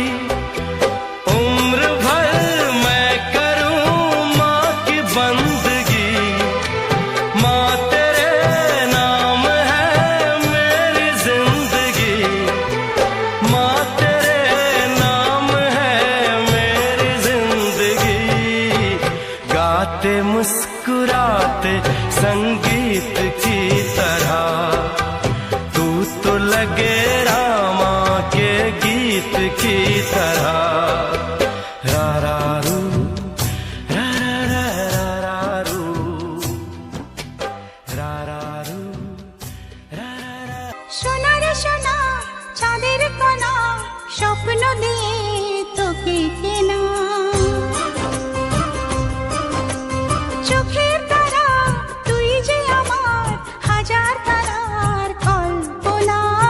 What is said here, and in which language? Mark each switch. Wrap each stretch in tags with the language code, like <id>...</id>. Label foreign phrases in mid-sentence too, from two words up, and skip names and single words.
<hi>उम्र भर मैं करूँ माँ की बंदगी, माँ तेरे नाम है मेरी जिंदगी, माँ तेरे नाम है मेरी जिंदगी। गाते मुस्कुराते संगीत की तरह, तू तो लगे रामा के गीत की तरह। रा रा रू रा रा रा रा रू, रा रा रू रा रा।</hi> <bn>সোনা রে সোনা চাঁদের কোনা, স্বপ্ন দিয়ে তোকে কেনা, চোখের তারা তুই যে আমার হাজার তারার কল্পনা।</bn>